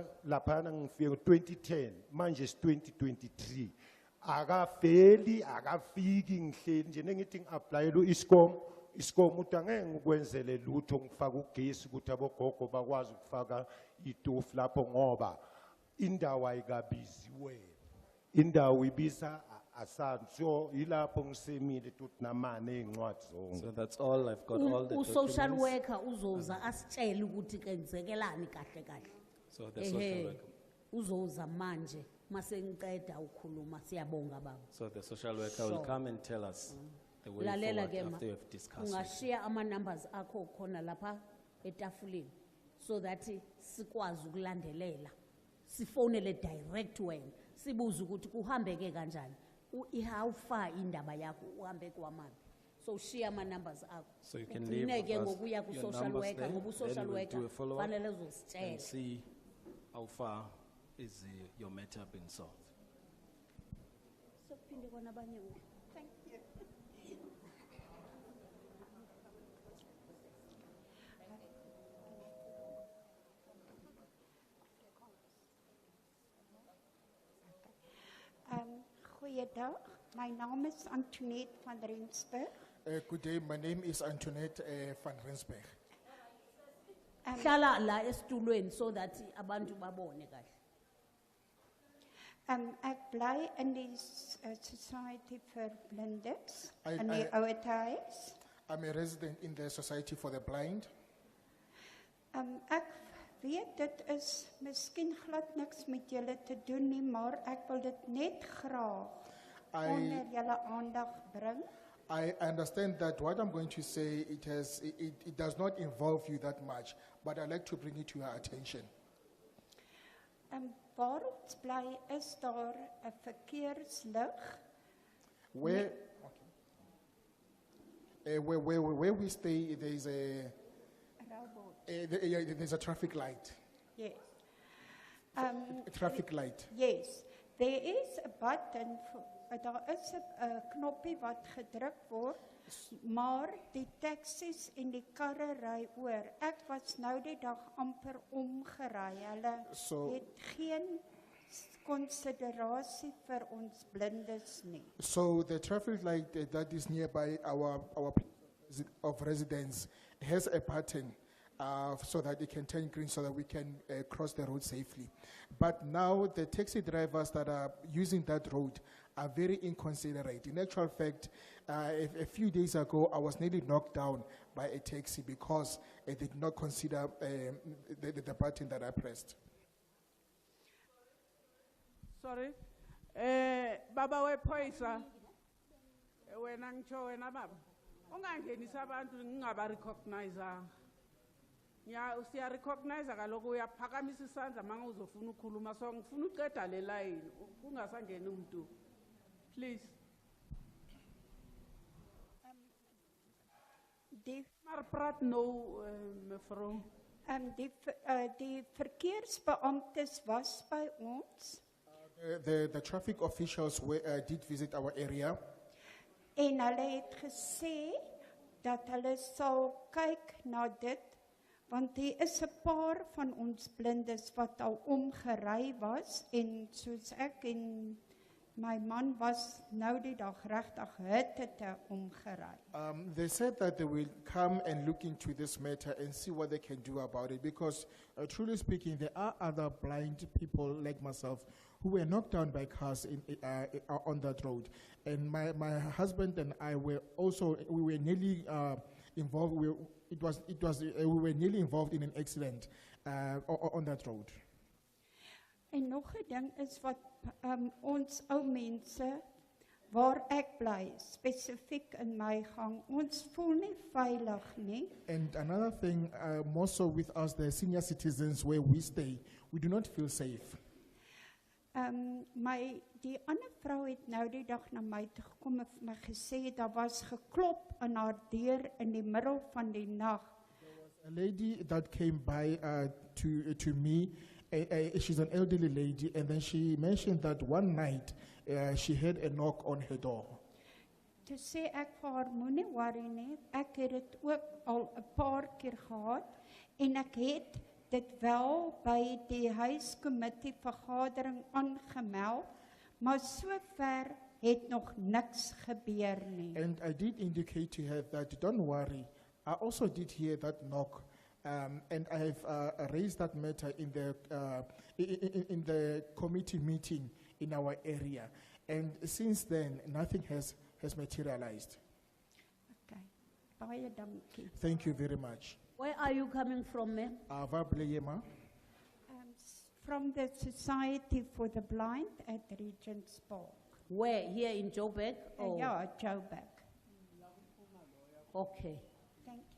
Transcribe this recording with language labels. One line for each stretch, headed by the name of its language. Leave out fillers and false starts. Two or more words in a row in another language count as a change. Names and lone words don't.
Zulu: laphana ngifike 2010 manje si-2023 akafeli akafiki ngihleli nje nengithi ngi-aplayela u-ISCOM ukuthi angeke ngikwenzele lutho ngifaka ugesi ukuthi abogogo bakwazi ukufaka itofu lapho ngoba indawo ayikabiziwe indawo ibiza so ilapho ngisemile tuthi namane eincwadi zonke.
English: So that's all, I've got all the
Zulu: U-social
English: documents.
Zulu: worker uzoza asitshele ukuthi kenzekelani kahle.
English: So the social worker.
Zulu: Uzoza manje mase ngiqeda ukukhuluma siyabonga baba.
English: So the social worker will come and tell us the way
Zulu: Lalela
English: forward
Zulu: ke ma,
English: after you have discussed it.
Zulu: ungashare ama numbers akho khona lapha etafuleni
English: so that
Zulu: sikwazi ukulandelela. Sifonele direct wena. Sibuza ukuthi kuhambeke kanjani.
English: How far
Zulu: indaba yakho uhambe kwamaphi.
English: So share
Zulu: ama numbers akho.
English: So you can leave
Zulu: Ugcineke
English: with us
Zulu: ngokuya ku
English: your social numbers worker there,
Zulu: ngoba social
English: then we'll worker do a follow-up
Zulu: fanele
English: and
Zulu: uzositshela.
English: see how far is your matter being solved.
Zulu: Sokuphinde kona abanye u-
English: Thank you.
Afrikaans: Goeiedag, my naam is Antoinette van Rensburg.
English: Good day, my name is Antoinette van Rensburg.
Zulu: Hlala la esitulweni
English: so that
Zulu: abantu babone kahle.
Afrikaans: Ek bly in die Society vir Blindes I- in die I- ouer huis.
English: I'm a resident in the Society for the Blind.
Afrikaans: Ek weet dit is miskien glad niks met julle te doen nie, maar ek wil dit net graag onder julle aandag bring.
English: I understand that what I'm going to say, it does not involve you that much, but I'd like to bring it to your attention.
Afrikaans: Waar ons bly is daar 'n verkeerslig.
English: Where we stay, there's there's a traffic light. Yes. A traffic light. Yes. There is a button,
Afrikaans: daar is 'n knoppie wat gedruk word, maar die taxis en die karre ry oor. Ek was nou die dag amper omgery. Hulle So- het geen konsiderasie vir ons blindes nie.
English: So the traffic light that is nearby our place of residence has a pattern so that it can turn green so that we can cross the road safely. But now the taxi drivers that are using that road are very inconsiderate. In actual fact, a few days ago, I was nearly knocked down by a taxi because I did not consider the button that I pressed. Sorry.
Zulu: Baba wephoyisa. Wena ngitsho wena baba. Ungangenisa abantu ngingaba recognizeanga. Usiya recognize kaloku uyaphakamisa isandla manga uzofuna ukukhuluma so ngifuna uqeda le line kungasangeni umuntu.
English: Please.
Afrikaans: Maar praat nou mevrou. Die verkeersbeamptes was by ons.
English: The traffic officials did visit our area.
Afrikaans: En hulle het gesê dat hulle sal kyk na dit, want daar is 'n paar van ons blindes wat al omgery was en soos ek en my man was nou die dag regtig hitte omgery.
English: They said that they will come and look into this matter and see what they can do about it because, truly speaking, there are other blind people like myself who were knocked down by cars on that road. And my husband and I were also, we were nearly involved, we were nearly involved in an accident on that road.
Afrikaans: En nog 'n ding is wat ons ou mense waar ek bly, spesifiek in my gang, ons voel nie veilig nie.
English: And another thing, more so with us, the senior citizens where we stay, we do not feel safe.
Afrikaans: Die ander vrou het nou die dag na my toe gekom en vir my gesê daar was geklop aan haar deur in die middel van die nag.
English: A lady that came by to me, she's an elderly lady, and then she mentioned that one night she had a knock on her door.
Afrikaans: Toe sê ek vir haar, moenie worry nie, ek het dit ook al 'n paar keer gehad en ek het dit wel by die huiskomitee vergadering aangemeld, maar sover het nog niks gebeur nie.
English: And I did indicate to her that don't worry, I also did hear that knock, and I have raised that matter in the committee meeting in our area. And since then, nothing has materialized.
Afrikaans: Okay. Baie dankie.
English: Thank you very much. Where are you coming from, ma'am? From the Society for the Blind at Regent's Park. Where? Here in Joburg? Yeah, Joburg. Okay. Thank you.